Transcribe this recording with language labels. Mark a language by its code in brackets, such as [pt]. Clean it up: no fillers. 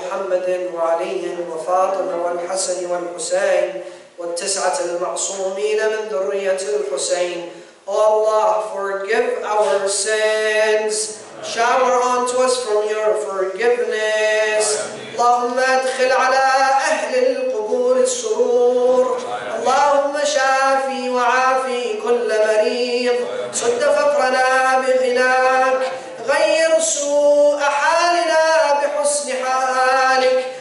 [ar] محمد وعلي وفاطمة والحسن والحسين والتسعة المعصومين من ذرية الحسين. [en] Oh Allah, forgive our sins. Shower onto us from your forgiveness. [ar] اللهم ادخل على أهل القبور السرور. اللهم شافي وعافي كل مريض. سد فقرنا بغناك. غير سوء حالنا بحسن حالك.